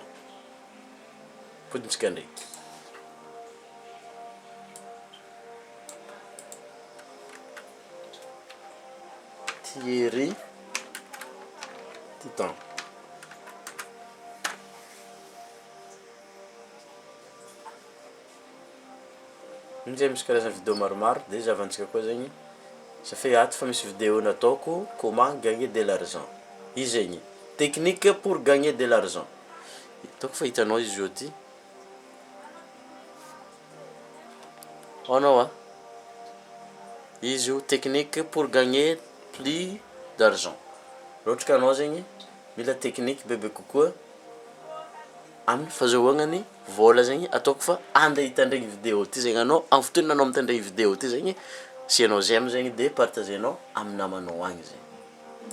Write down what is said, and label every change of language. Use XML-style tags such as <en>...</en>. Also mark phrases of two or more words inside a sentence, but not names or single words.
<mg>Podintsika ndraiky. Thierry Titan. Nje misy karazana vidéo maromaro dia zavantsika koa zegny safe ato fa misy vidéo nataoko</mg> <fr>comment gagner de l'argent.</fr> <mg>Izy zegny</mg> <fr>technique pour gagner de l'argent.</fr> <mg>Hitako fa hitanao izy io ty. Anao izy io</mg> <fr>technique pour gagner plus d'argent.</fr> <mg>Ohatra ka anao zegny mila technique bebe kokoa amin'ny fahazoagnany vola zegny ataoko fa ande hitandregny vidéo ty zegny anao amin'ny fotoana anao mitandregny vidéo ty zegny sianao j'aime zegny de partagenao amin'ny namanao agny zegny.</mg>